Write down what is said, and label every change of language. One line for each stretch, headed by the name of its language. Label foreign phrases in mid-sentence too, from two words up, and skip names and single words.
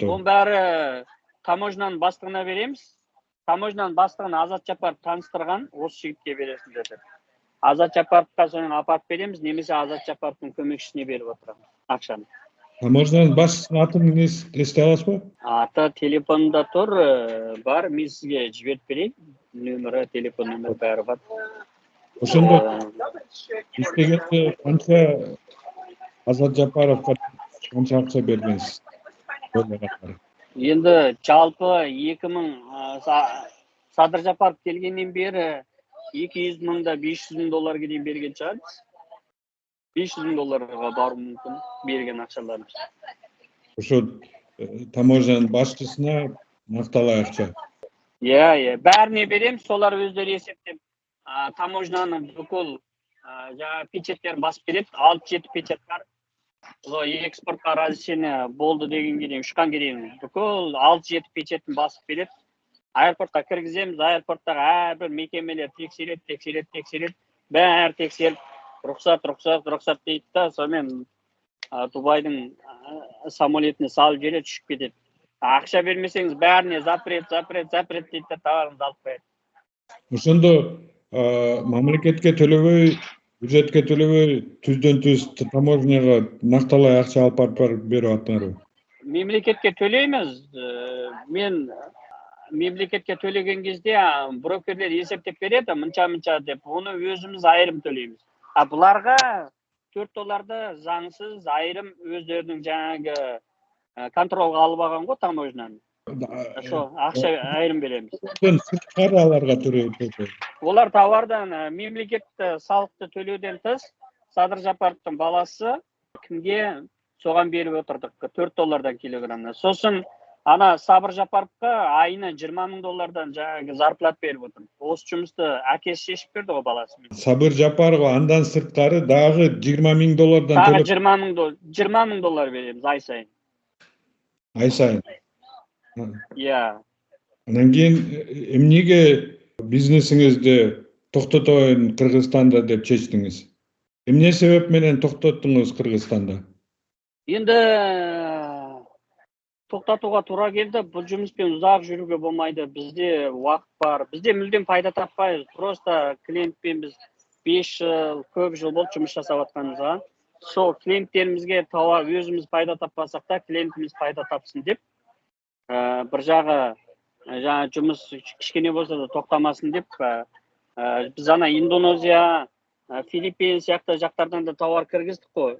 Kazakh: Оның бәрі таможняның бастығына береміз. Таможняның бастығына Азат Жапаров таныстырған, осы жігітке бересің деді. Азат Жапаровқа соның апарып береміз, немесе Азат Жапаровтың көмекшісіне беріп отырамыз ақшаны. Таможняның басшысының атын есте аласыз ба? Аты телефонында тұр, бар, мен сізге жіберіп берейін. Нөмірі, телефон нөмірі бәрі бар.
Kyrgyz: Ошондо иштегенде канча Азат Жапаровқа канча акча бердиңиз?
Kazakh: Енді жалпы 2000 Садыр Жапаров келгеннен бері 200 мыңда $500 мыңға дейін берген шығармыз. $500 мыңға бару мүмкін берген ақшаларымыз.
Kyrgyz: Ошо таможняның басшысына накталай акча.
Kazakh: Бәріне берем, солар өздері есептеп. Таможняның бүкіл печеттерін басып береді, 6-7 печет бар. экспортқа разрешение болды дегенге дейін ұшқанға дейін бүкіл 6-7 печетін басып береді. Аэропортқа кіргіземіз, аэропорттағы әрбір мекемелер тексереді. Бәрі тексеріп, рұқсат дейді да, сонымен Дубайдың самолетіне салып жібереді, ұшып кетеді. Ақша бермесеңіз бәріне запрет дейді да, товарыңызды алып қояды.
Kyrgyz: Ошондо мамлекетке төлөбөй, бюджетке төлөбөй, түздөн-түз таможняга накталай акча алып барып берип аттыңарбы?
Kazakh: Мемлекетке төлейміз. Мен мемлекетке төлеген кезде брокерлер есептеп береді, мынча деп, оны өзіміз айырым төлейміз. Бұларға $4 заңсыз айырым өздерінің жаңағы контролға алып алған ғой таможняны. Ошо акча айырым береміз.
Kyrgyz: Сырткары аларга төлөйт.
Kazakh: Олар товардан мемлекетті салықты төлеуден тыс, Садыр Жапаровтың баласы кімге соған беріп отырдық $4 килограммына. Сосын ана Сабыр Жапаровқа айына $20,000 жаңағы зарплат беріп отыр. Осы жұмысты әкесі шешіп берді ғой баласымен.
Kyrgyz: Сабыр Жапаров андан сырткары дагы $20,000
Kazakh: Тағы
Kyrgyz: төлөп,
Kazakh: $20,000 береміз ай сайын. ай сайын. Иә.
Kyrgyz: Анан кийин эмнеге бизнесиңизди токтотоюн Кыргызстанда деп чечтиңиз? Эмне себеп менен токтоттуңуз Кыргызстанда?
Kazakh: Енді тоқтатуға тура келді. Бұл жұмыспен ұзақ жүруге болмайды. Бізде уақыт бар. Бізде мүлдем пайда таппайбыз. Просто клиентпен біз 5 жыл, көп жыл болды жұмыс жасап жатқанымызға. Сол клиенттерімізге тауар өзіміз пайда таппасақ та, клиентіміз пайда тапсын деп, бір жағы жаңа жұмыс кішкене болса да тоқтамасын деп, біз ана Индонезия, Филиппин сияқты жақтардан да тауар кіргіздік қой.